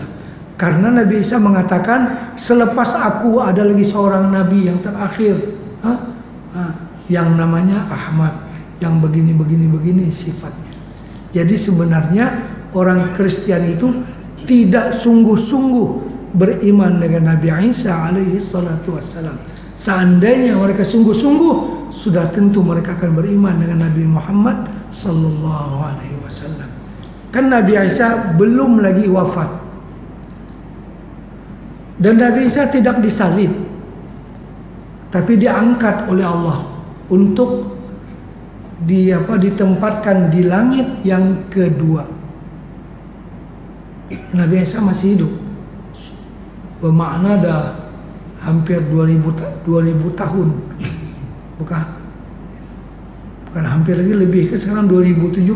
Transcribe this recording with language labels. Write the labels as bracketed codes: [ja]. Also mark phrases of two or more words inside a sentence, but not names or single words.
[ms] Karena Nabi Isa mengatakan, selepas aku ada lagi seorang nabi yang terakhir, yang namanya Ahmad, yang begini sifatnya. Jadi sebenarnya orang Kristen itu tidak sungguh-sungguh beriman dengan Nabi Isa [ar] عليه الصلاة والسلام. [ms] Seandainya mereka sungguh-sungguh, sudah tentu mereka akan beriman dengan Nabi Muhammad [ar] صلى الله عليه وسلم. [ms] Kan Nabi Isa belum lagi wafat. Dan Nabi Isa tidak disalib, tapi diangkat oleh Allah untuk ditempatkan di langit yang kedua. Nabi Isa masih hidup, bermakna dah hampir 2000 tahun, bukan hampir lagi, lebih ke sekarang 2017.